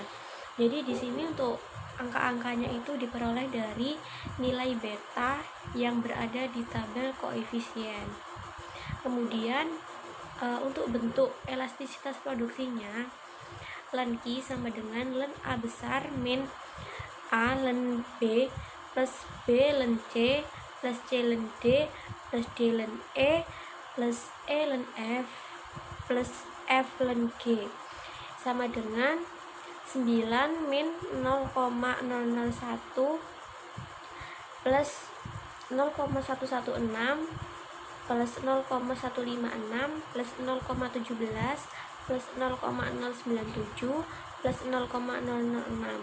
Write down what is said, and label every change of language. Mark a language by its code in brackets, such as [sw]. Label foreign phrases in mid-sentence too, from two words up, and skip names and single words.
[id] Jadi di sini untuk angka-angkanya itu diperoleh dari nilai beta yang berada di tabel koefisien. Kemudian untuk bentuk elastisitas produksinya, ln Q sama dengan ln A besar min A ln B plus B ln C plus C ln D plus D ln E plus E ln F plus F ln G sama dengan 9 min 0,001 plus 0,116 plus 0,156 plus 0,17 plus 0,097 plus 0,006.